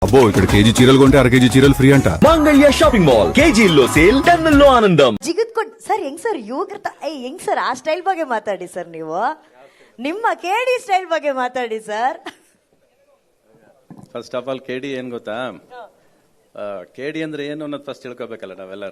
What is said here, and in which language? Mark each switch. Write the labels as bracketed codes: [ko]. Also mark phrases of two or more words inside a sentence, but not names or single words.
[te] అబ్బో ఇక్కడ కేజీ చీరలు కొంటే అర కేజీ చీరలు ఫ్రీ అంట. [kn] ಮಾಂಗಲ್ಯ ಶಾಪಿಂಗ್ ಮಾಲ್ ಕೆಜಿಯಲ್ಲೋ ಸೇಲ್ ಟನ್ನಲ್ಲೋ ಆನಂದಂ. ಜಿಗಿದ್ಕೊಂಡು ಸರ್ ಹೆಂಗ್ ಸರ್ ಯುವಕೃತ ಹೆಂಗ್ ಸರ್ ಆ ಸ್ಟೈಲ್ ಬಗ್ಗೆ ಮಾತಾಡಿ ಸರ್. ನೀವು ನಿಮ್ಮ ಕೇಡಿ ಸ್ಟೈಲ್ ಬಗ್ಗೆ ಮಾತಾಡಿ ಸರ್. [en] first of all [kn] ಕೆಡಿ ಏನ್ ಗೊತ್ತಾ, ಕೆಡಿ ಅಂದ್ರೆ ಏನು ಅನ್ನೋದು ಫಸ್ಟ್ ತಿಳ್ಕೊಬೇಕಲ್ಲ ನಾವೆಲ್ಲರೂ.